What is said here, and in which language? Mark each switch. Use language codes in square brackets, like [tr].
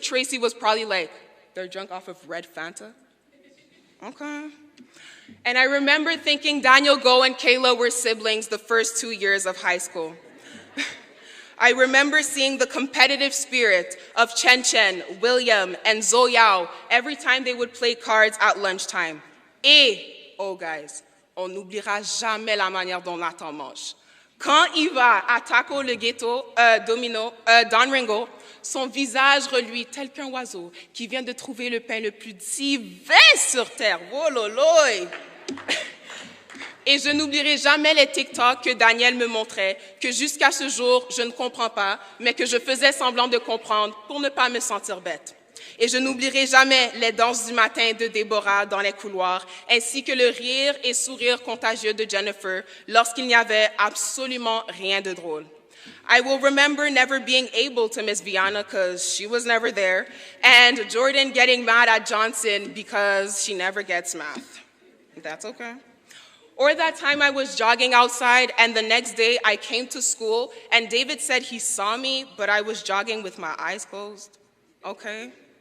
[en] Tracy was probably like, they're drunk off of red Fanta? Okay. And I remember thinking Daniel Go and Kayla were siblings the first 2 years of high school. I remember seeing the competitive spirit of Chen Chen, William, and Zoyao every time they would play cards at lunchtime. [fr] Et, [en] oh guys, [fr] on n'oubliera jamais la manière dont Nathan mange. Quand il va à Taco le Ghetto, Don Ringo, son visage reluit tel qu'un oiseau qui vient de trouver le pain le plus divin sur terre. Oh loloy! Et je n'oublierai jamais les Tik Tok que Daniel me montrait, que jusqu'à ce jour, je ne comprends pas, mais que je faisais semblant de comprendre pour ne pas me sentir bête. Et je n'oublierai jamais les danses du matin de Déborah dans les couloirs, ainsi que le rire et sourire contagieux de Jennifer lorsqu'il n'y avait absolument rien de drôle. [en] I will remember never being able to miss Viana because she was never there, and Jordan getting mad at Johnson because she never gets math. That's okay. Or that time I was jogging outside and the next day I came to school and David said he saw me, but I was jogging with my eyes closed. Okay.